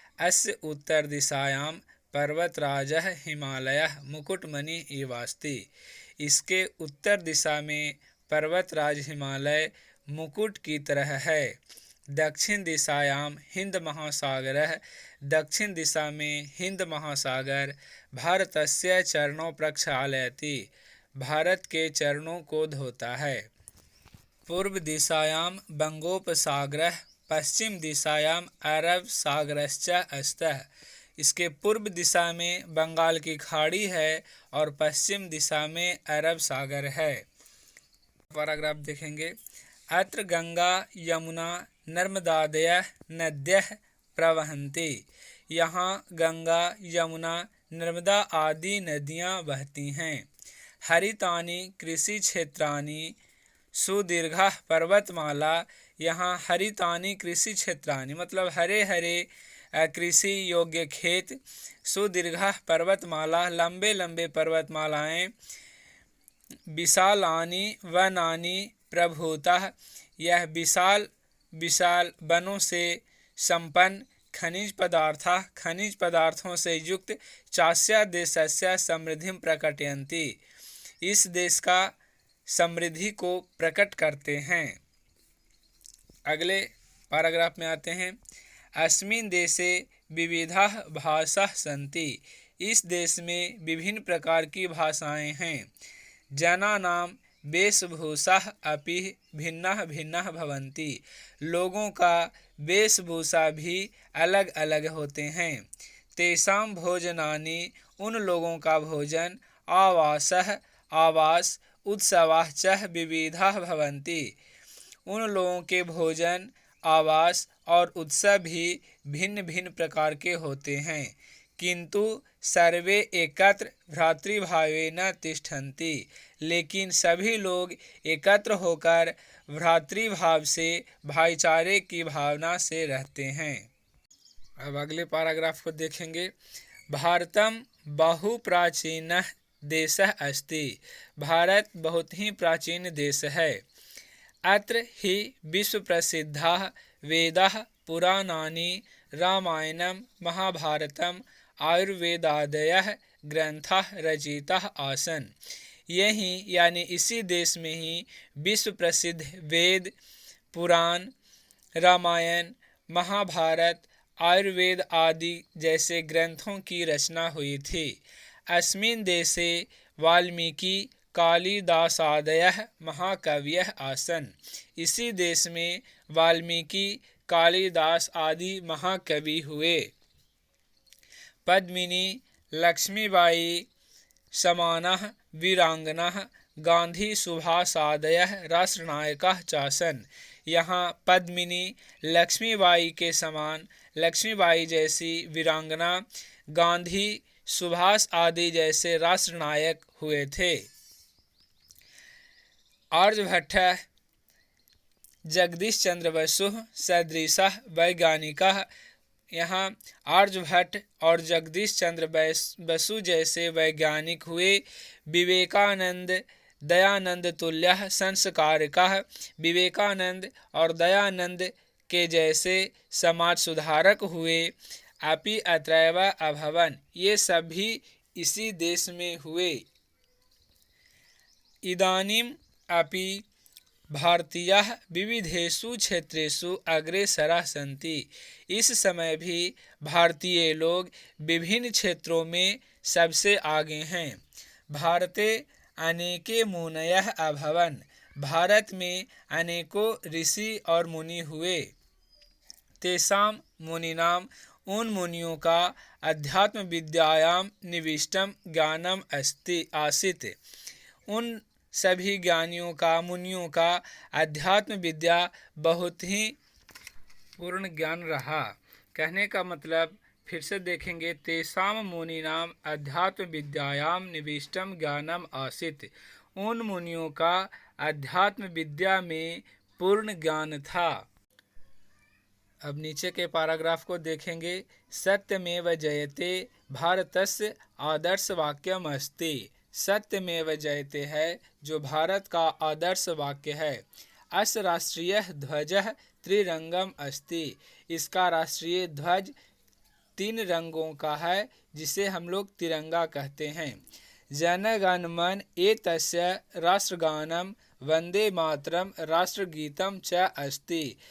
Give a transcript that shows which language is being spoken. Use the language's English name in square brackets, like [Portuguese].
[Sanskrit] अस्य उत्तर दिशायां पर्वतराजः हिमालयः मुकुटमणि इवास्ति। [Hindi] इसके उत्तर दिशा में पर्वतराज हिमालय मुकुट की तरह है। [Sanskrit] दक्षिण दिशायां हिंद महासागरः। [Hindi] दक्षिण दिशा में हिंद महासागर [Sanskrit] भारतस्य चरणों प्रक्षालयति। [Hindi] भारत के चरणों को धोता है। [Sanskrit] पूर्व दिशायां बंगोपसागरः। पश्चिम दिशायां अरब सागरश्च अस्तः। [Hindi] इसके पूर्व दिशा में बंगाल की खाड़ी है और पश्चिम दिशा में अरब सागर है। पैराग्राफ देखेंगे। [Sanskrit] अत्र गंगा यमुना नर्मदादयः नद्यः प्रवहन्ति। [Hindi] यहाँ गंगा यमुना नर्मदा आदि नदियाँ बहती हैं। [Sanskrit] हरितानि कृषि क्षेत्राणि सुदीर्घा पर्वतमाला। [Hindi] यहाँ [Sanskrit] हरितानि कृषि क्षेत्राणि [Hindi] मतलब हरे हरे कृषि योग्य खेत। [Sanskrit] सुदीर्घा पर्वतमाला [Hindi] लंबे लंबे पर्वतमालाएं। [Sanskrit] विशालानि वनानि प्रभूतः। [Hindi] यह विशाल विशाल वनों से संपन्न। खनिज पदार्थों से युक्त। [Sanskrit] चास्य देशस्य समृद्धिं प्रकटयन्ति। [Hindi] इस देश का समृद्धि को प्रकट करते हैं। अगले पैराग्राफ में आते हैं। [Sanskrit] अस्मिन् देशे विविधाः भाषाः सन्ति। [Hindi] इस देश में विभिन्न प्रकार की भाषाएं हैं। [Sanskrit] जनानां वेशभूषाः अपि भिन्नाः भिन्नाः भवन्ति। [Hindi] लोगों का वेशभूषा भी अलग अलग होते हैं। [Sanskrit] तेषां भोजनानि [Hindi] उन लोगों का भोजन, [Sanskrit] आवासः आवास, उत्सवाः च विविधाः भवन्ति। [Hindi] उन लोगों के भोजन, आवास और उत्सव भी भिन्न भिन्न प्रकार के होते हैं। [Sanskrit] किंतु सर्वे एकत्र भ्रातृभावेन तिष्ठन्ति। [Hindi] लेकिन सभी लोग एकत्र होकर भ्रातृभाव से, भाईचारे की भावना से रहते हैं। अब अगले पैराग्राफ को देखेंगे। [Sanskrit] भारतम बहु प्राचीनः देशः अस्ति। [Hindi] भारत बहुत ही प्राचीन देश है। [Sanskrit] अत्र हि विश्व प्रसिद्धाः वेदाः पुराणानि रामायणं महाभारतम् आयुर्वेदादयः ग्रंथाः रचिताः आसन्। [Hindi] यही यानी इसी देश में ही विश्व प्रसिद्ध वेद, पुराण, रामायण, महाभारत, आयुर्वेद आदि जैसे ग्रंथों की रचना हुई थी। [Sanskrit] अस्मिन् देशे वाल्मीकि कालिदासादयः महाकवयः आसन्। [Hindi] इसी देश में वाल्मीकि, कालिदास आदि महाकवि हुए। [Sanskrit] पद्मिनी, लक्ष्मीबाई समानाः वीरांगनाः गांधी सुभाषादयः राष्ट्रनायकाः चासन्। [Hindi] यहाँ पद्मिनी, लक्ष्मीबाई के समान, लक्ष्मीबाई जैसी वीरांगना, गांधी, सुभाष आदि जैसे राष्ट्रनायक हुए थे। [Sanskrit] आर्यभट्टः जगदीश चंद्र बसु सदृशः वैज्ञानिकः। [Hindi] यहाँ आर्यभट्ट और जगदीश चंद्र बसु जैसे वैज्ञानिक हुए। [Sanskrit] विवेकानंद दयानंद तुल्यः संस्कारकः। [Hindi] विवेकानंद और दयानंद के जैसे समाज सुधारक हुए। [Sanskrit] अपि अत्रैव अभवन्। [Hindi] ये सभी इसी देश में हुए। [Sanskrit] इदानीम अपि भारतीयाः विविधेषु क्षेत्रेषु अग्रेसराः सन्ति। [Hindi] इस समय भी भारतीय लोग विभिन्न क्षेत्रों में सबसे आगे हैं। [Sanskrit] भारते अनेके मुनयः अभवन्। [Hindi] भारत में अनेकों ऋषि और मुनि हुए। [Sanskrit] तेषां मुनीनां [Hindi] उन मुनियों का [Sanskrit] अध्यात्म विद्यायां निविष्टम ज्ञानम आसीत्। [Hindi] उन सभी ज्ञानियों का, मुनियों का अध्यात्म विद्या बहुत ही पूर्ण ज्ञान रहा। कहने का मतलब फिर से देखेंगे, [Sanskrit] तेषां मुनीनां अध्यात्म विद्यायां निविष्टम ज्ञानम आसीत्। [Hindi] उन मुनियों का अध्यात्म विद्या में पूर्ण ज्ञान था। अब नीचे के पैराग्राफ को देखेंगे। [Sanskrit] सत्यमेव जयते भारतस्य आदर्श वाक्यम अस्ति। [Hindi] सत्यमेव जयते है जो भारत का आदर्श वाक्य है। [Sanskrit] अस्य राष्ट्रीय ध्वजः त्रिरंगम अस्ति। [Hindi] इसका राष्ट्रीय ध्वज 3 रंगों का है, जिसे हम लोग तिरंगा कहते हैं। [Sanskrit] जनगण मन एतस्य राष्ट्रगानम वंदे मातरम राष्ट्रगीतम च अस्ति।